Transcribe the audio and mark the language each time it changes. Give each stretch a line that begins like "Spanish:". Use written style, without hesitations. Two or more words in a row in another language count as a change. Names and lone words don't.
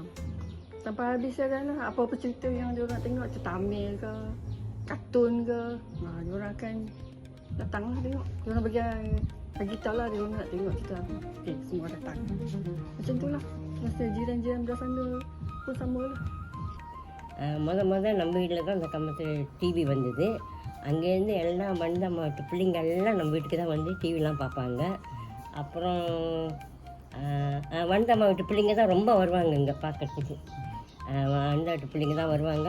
Malay: Sampai habis kan lah. Apa-apa cerita yang dia orang tengok, cerita Amil ke, kartun ke. Dia orang akan datang lah tengok. Dia orang bagi tahu lah dia orang nak tengok cerita. Okey, semua datang. Macam tu lah. Masa jiran-jiran belah sana pun sama lah.
Tamil: முதல் நம்ம வீட்டில் தான் அந்த கம்பத்தில் டிவி வந்தது. அங்கேருந்து எல்லாம் வந்த மாட்டு பிள்ளைங்க எல்லாம் நம்ம வீட்டுக்கு தான் வந்து டிவிலாம் பார்ப்பாங்க. அப்புறம் வந்த வீட்டு பிள்ளைங்க தான் ரொம்ப வருவாங்க இங்கே பார்க்கறதுக்கு. வந்த வீட்டு பிள்ளைங்க தான் வருவாங்க.